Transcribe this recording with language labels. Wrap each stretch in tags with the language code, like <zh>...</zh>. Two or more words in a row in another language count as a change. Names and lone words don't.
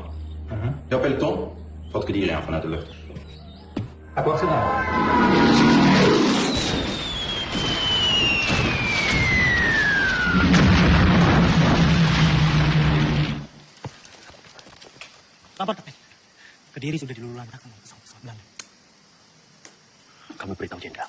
<nl>Jouw peloton valt Kediri aan vanuit de lucht. Aku achteraan.</nl> <id>Lapor, Kapten. Kediri sudah dilululantakan oleh pesawat-pesawat Belanda. Kamu beritahu Jenderal.</id>